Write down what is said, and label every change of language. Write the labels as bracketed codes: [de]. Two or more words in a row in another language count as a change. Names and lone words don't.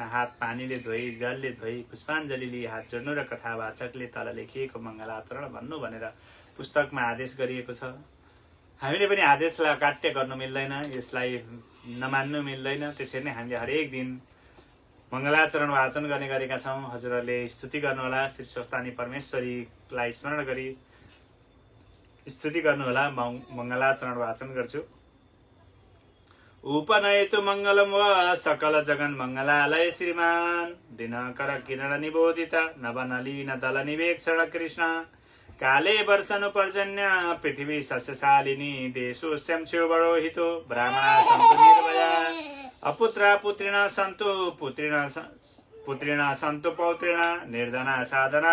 [ne] हात पानीले धोई जलले धोई पुष्पाञ्जली लिई हात जोड्नु र कथावाचकले तल लेखिएको मङ्गलाचरण भन्नु भनेर पुस्तकमा आदेश गरिएको छ हामीले पनि आदेशलाई काट्य गर्नु मिल्दैन यसलाई नमान्नु मिल्दैन त्यसैले नै हामीले हरेक दिन मंगलाचरण वाचन गर्ने गरेका छौं हजुरहरूले स्तुति गर्नुहोला श्री स्वस्थानी परमेश्वरीलाई स्मरण गरी स्तुति गर्नुहोला मंगलाचरण वाचन गर्छु [sa] उपनयतु मंगलम व सकल जगन मंगलालय श्रीमान दिनकर किरण निबोधित नवनलीन दल निवेक्षण कृष्ण काले वर्षनु पर्जन्य पृथ्वी सस्यशालिनी देशोस्यं क्षोभरोहितो ब्राह्मणा सन्तु निर्भया अपुत्रा पुत्रिणा सन्तु पुत्रिणा सन्तु पौत्रिणा निर्धना साधना